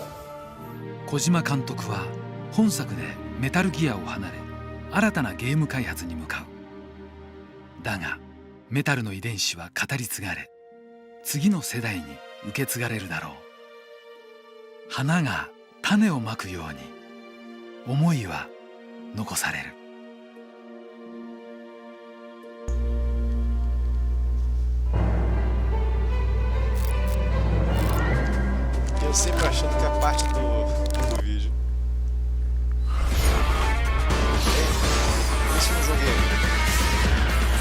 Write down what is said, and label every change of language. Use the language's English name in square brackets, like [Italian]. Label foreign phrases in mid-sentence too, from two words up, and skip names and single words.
[Japanese] 小島監督は本作でメタルギアを離れ新たなゲーム開発に向かう。だがメタルの遺伝子は語り継がれ次の世代に受け継がれるだろう。花が種をまくように思いは残される。 [Portuguese] Eu sempre achando que a parte do vídeo. Isso não joguei ainda.